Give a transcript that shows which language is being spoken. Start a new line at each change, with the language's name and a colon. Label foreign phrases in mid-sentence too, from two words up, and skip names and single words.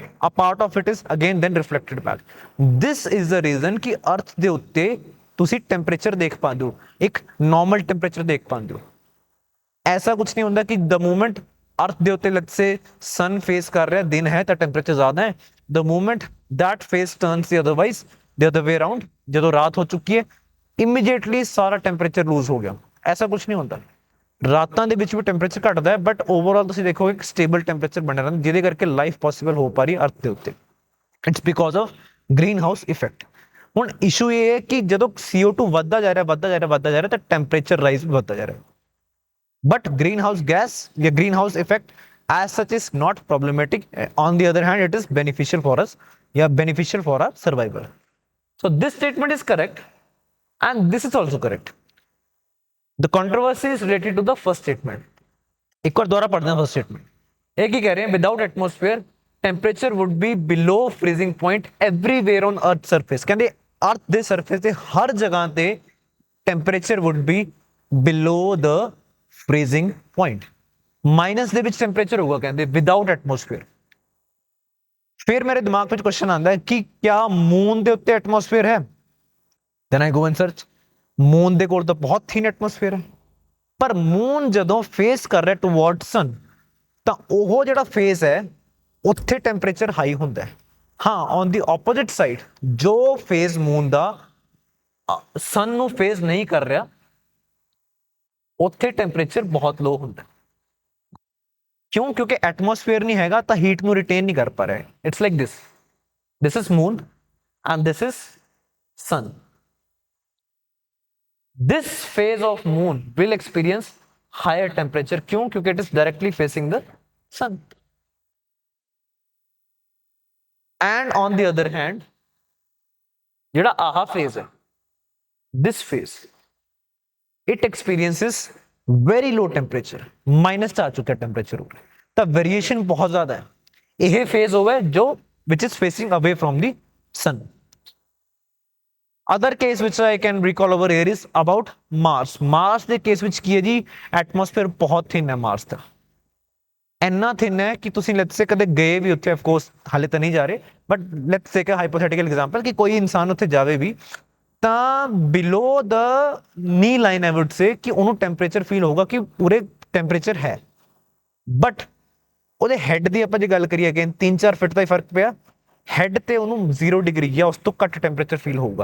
English: a part of it is again then reflected back. this is the reason
Punjabi: ਕਿ ਅਰਥ ਦੇ ਉੱਤੇ ਤੁਸੀਂ ਟੈਂਪਰੇਚਰ ਦੇਖ ਪਾਉਂਦੇ ਹੋ, ਇੱਕ
English: normal temperature
Punjabi: ਦੇਖ ਪਾਉਂਦੇ ਹੋ। ਐਸਾ ਕੁਝ ਨਹੀਂ ਹੁੰਦਾ ਕਿ
English: the moment
Punjabi: ਅਰਥ ਦੇ ਉੱਤੇ
English: let's say sun face
Punjabi: ਕਰ ਰਿਹਾ, ਦਿਨ ਹੈ ਤਾਂ ਟੈਂਪਰੇਚਰ ਜ਼ਿਆਦਾ ਹੈ,
English: the moment that face turns the otherwise the other way around,
Punjabi: ਜਦੋਂ ਰਾਤ ਹੋ ਚੁੱਕੀ ਹੈ ਇਮੀਡੀਏਟਲੀ ਸਾਰਾ ਟੈਂਪਰੇਚਰ ਲੂਜ਼ ਹੋ ਗਿਆ। ਐਸਾ ਕੁਝ ਨਹੀਂ ਹੁੰਦਾ, ਰਾਤਾਂ ਦੇ ਵਿੱਚ ਵੀ ਟੈਂਪਰੇਚਰ ਘਟਦਾ ਹੈ,
English: but overall
Punjabi: ਤੁਸੀਂ ਦੇਖੋਗੇ ਇੱਕ
English: stable temperature
Punjabi: ਬਣਿਆ ਰਹਿੰਦਾ, ਜਿਹਦੇ ਕਰਕੇ
English: life possible
Punjabi: ਹੋ ਪਾ ਰਹੀ ਹੈ ਅਰਥ ਦੇ ਉੱਤੇ।
English: it's because of green house effect.
Punjabi: ਹੁਣ ਇਸ਼ੂ ਇਹ ਹੈ ਕਿ ਜਦੋਂ CO2 ਵੱਧਦਾ ਜਾ ਰਿਹਾ, ਵੱਧਦਾ ਜਾ ਰਿਹਾ, ਵੱਧਦਾ ਜਾ ਰਿਹਾ, ਤਾਂ
English: temperature rise
Punjabi: ਵੀ ਵੱਧਦਾ ਜਾ ਰਿਹਾ,
English: but green house gas
Punjabi: ਜਾਂ
English: green house effect as such is not problematic. On the other hand, it is beneficial for us, beneficial for our survival. So this statement is correct and this is also correct. The controversy is related to the first statement.
Hindi: एक बार दोबारा पढ़ना
English: first statement.
Hindi: एक ही कह रहे हैं
English: without atmosphere temperature would be below freezing point everywhere on earth surface. कहते earth ਦੇ surface ਤੇ
Punjabi: ਹਰ ਜਗ੍ਹਾ ਤੇ
English: temperature would be below the freezing point.
Punjabi: ਮਾਈਨਸ ਦੇ ਵਿੱਚ ਟੈਂਪਰੇਚਰ ਹੋਊਗਾ ਕਹਿੰਦੇ
English: without atmosphere.
Punjabi: ਫਿਰ ਮੇਰੇ ਦਿਮਾਗ ਵਿੱਚ ਕੁਐਸਚਨ ਆਉਂਦਾ ਹੈ ਕਿ ਕਿਆ ਮੂਨ ਦੇ ਉੱਤੇ ਐਟਮੋਸਫੇਅਰ ਹੈ?
English: then I go and search,
Punjabi: ਮੂਨ ਦੇ ਕੋਲ ਤਾਂ ਬਹੁਤ
English: thin atmosphere
Punjabi: ਹੈ, ਪਰ ਮੂਨ ਜਦੋਂ ਫੇਸ ਕਰ ਰਿਹਾ
English: toward sun
Punjabi: ਤਾਂ ਉਹ ਜਿਹੜਾ ਫੇਸ ਹੈ ਉੱਥੇ ਟੈਂਪਰੇਚਰ ਹਾਈ ਹੁੰਦਾ ਹੈ। ਹਾਂ,
English: on the opposite side
Punjabi: ਜੋ ਫੇਸ ਮੂਨ ਦਾ ਸਨ ਨੂੰ ਫੇਸ ਨਹੀਂ ਕਰ ਰਿਹਾ ਉੱਥੇ ਟੈਂਪਰੇਚਰ ਬਹੁਤ ਲੋ ਹੁੰਦਾ। ਕਿਉਂ? ਕਿਉਂਕਿ ਐਟਮੋਸਫੇਅਰ ਨਹੀਂ ਹੈਗਾ ਤਾਂ ਹੀਟ ਨੂੰ ਰਿਟੇਨ ਨਹੀਂ ਕਰ ਪਾ ਰਿਹਾ।
English: it's like this is moon and this is sun. This phase of moon will experience higher temperature.
Hindi: क्यों? क्योंकि
English: it is directly facing the sun. And on the other hand,
Punjabi: ਜਿਹੜਾ ਆਹ phase ਹੈ,
English: this phase, it experiences very low temperature.
Punjabi: माइनस ਚ ਆ ਚੁੱਕਾ temperature ਹੋ ਰਿਹਾ, ਤਾਂ variation ਬਹੁਤ ਜ਼ਿਆਦਾ ਹੈ। ਇਹ phase ਹੋਵੇ ਜੋ
English: which is facing away from the sun. Other case which I can recall over here is about Mars.
Punjabi: Mars ਦੇ ਕੇਸ ਵਿੱਚ ਕੀ ਹੈ ਜੀ, ਐਟਮੋਸਫੇਅਰ ਬਹੁਤ ਥਿਨ ਹੈ ਮਾਰਸ ਦਾ, ਇੰਨਾ ਥਿਨ ਹੈ ਕਿ ਤੁਸੀਂ
English: let's say
Punjabi: ਕਦੇ ਗਏ ਵੀ ਉੱਥੇ,
English: of course
Punjabi: ਹਾਲੇ ਤਾਂ ਨਹੀਂ ਜਾ ਰਹੇ,
English: but let's take a hypothetical example
Punjabi: ਕਿ ਕੋਈ ਇਨਸਾਨ ਉੱਥੇ ਜਾਵੇ ਵੀ ਤਾਂ
English: below the knee line I would say
Punjabi: ਕਿ ਉਹਨੂੰ
English: temperature feel
Punjabi: ਹੋਊਗਾ ਕਿ ਪੂਰੇ ਟੈਂਪਰੇਚਰ ਹੈ, ਬਟ ਉਹਦੇ ਹੈਡ ਦੀ ਆਪਾਂ ਜੇ ਗੱਲ ਕਰੀਏ ਅਗੇਨ 3-4 ਫਿਟ ਦਾ ਹੀ ਫਰਕ ਪਿਆ, ਹੈਡ ਤੇ ਉਹਨੂੰ 0 ਡਿਗਰੀ ਜਾਂ ਉਸ ਤੋਂ ਘੱਟ
English: temperature feel
Punjabi: ਹੋਊਗਾ।